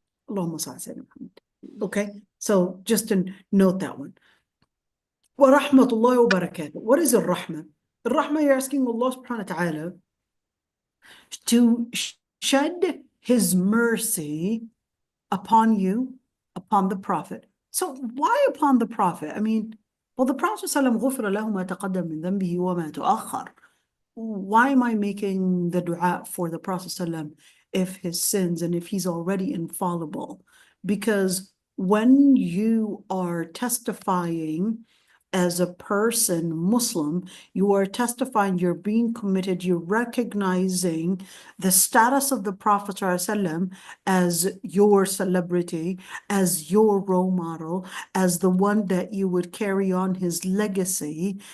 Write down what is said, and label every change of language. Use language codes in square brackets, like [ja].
[ar] Allahumma salli ala Muhammad. [en] Okay. So just to note that one. [ar] Wa rahmatullahi wa barakatuh. [en] What is al-Rahmah? Al-Rahmah, you're asking Allah subhanahu wa ta'ala to shed his mercy upon you, upon the Prophet, So why upon the Prophet? I mean, well, the Prophet ﷺ [ar] غُفِرَ لَهُ مَا تَقَدَّمَ مِنْ ذَنْبِهِ وَمَا تُؤَخَّرَ. [en] Why am I making the dua for the Prophet ﷺ if his sins and if he's already infallible? Because when you are testifying as a person, Muslim, you are testifying, you're being committed, you're recognizing the status of the Prophet ﷺ as your celebrity, as your role model, as the one that you would carry on his legacy.